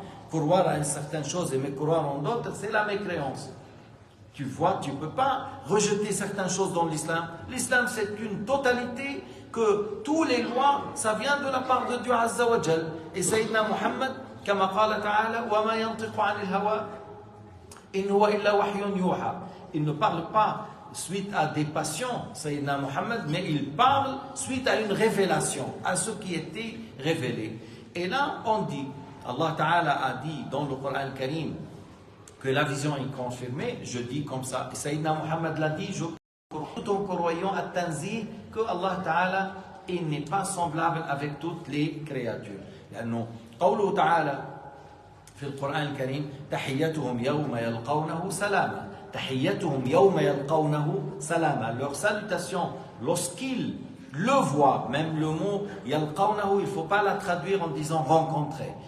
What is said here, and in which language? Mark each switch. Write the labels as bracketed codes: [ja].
[fr] Croire à une certaine chose et me croire en d'autres, c'est la mécréance. Tu vois, tu ne peux pas rejeter certaines choses dans l'islam. L'islam, c'est une totalité que tous les lois, ça vient de la part de Dieu Azza wa Jal. [ar] Et Sayyidina Muhammad, كما قال تعالى وما ينطق عن الهوى إن هو إلا وحي يوحى. [fr] Il ne parle pas suite à des passions, Sayyidina Muhammad, mais il parle suite à une révélation, à ce qui était révélé. Et là, on dit, Allah Ta'ala a dit dans le Coran Karim que la vision est confirmée, je dis comme ça. Sayyidina Muhammad l'a dit, je crois tout en croyant à Tanzih que Allah Ta'ala il n'est pas semblable avec toutes les créatures. [ar] لأنه قوله تعالى في القرآن الكريم تحيتهم يوم يلقونه سلاما. تحيتهم يوم يلقونه سلاما. [fr] Leur salutation lorsqu'ils le voient, même le mot yalqawnahu, il ne faut pas la traduire en disant rencontrer.